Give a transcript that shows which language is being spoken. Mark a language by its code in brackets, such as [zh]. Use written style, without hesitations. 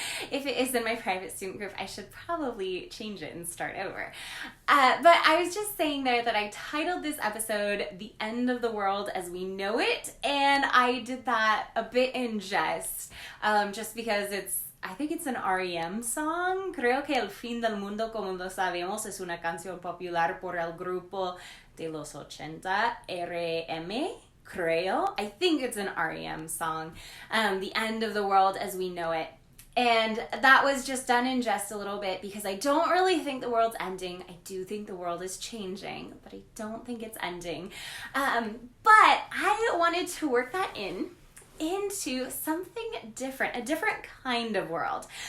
[en] If it is in my private student group, I should probably change it and start over. But I was just saying there that I titled this episode The End of the World as We Know It, and I did that a bit in jest, just because I think it's an R.E.M. song. [es] Creo que El fin del mundo como lo sabemos es una canción popular por el grupo de los 80, R.E.M., creo. [en] I think it's an R.E.M. song. The end of the world as we know it. And that was just done in jest a little bit because I don't really think the world's ending. I do think the world is changing, but I don't think it's ending. But I wanted to work that into something different, a different kind of world.